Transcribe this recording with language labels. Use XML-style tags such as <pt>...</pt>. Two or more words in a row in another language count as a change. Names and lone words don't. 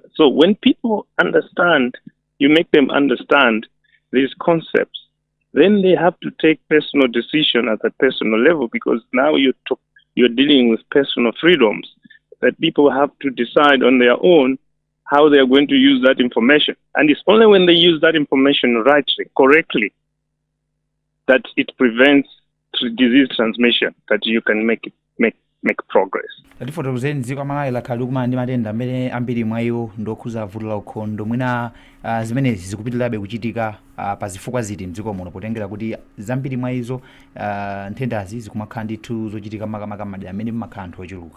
<en>So when people understand, you make them understand these concepts, then they have to take personal decision at a personal level, because now you're dealing with personal freedoms that people have to decide on their own how they are going to use that information. And it's only when they use that information rightly, correctly, that it prevents disease transmission, that you can make progress.</en> <ny>Tatifotokozeni dziko Malawi lakhala likumana ndi matenda amene ambiri mwa iwo ndokhuza vuto la ukhondo, mwina zimenezi zikupitirirabe kuchitika pa zifukwa ziti mdziko muno, potengera kuti zambiri mwa izo nthendazi zikumakhala ndithu zochitika makamaka madera amene mumakhala anthu ochuluka.</ny>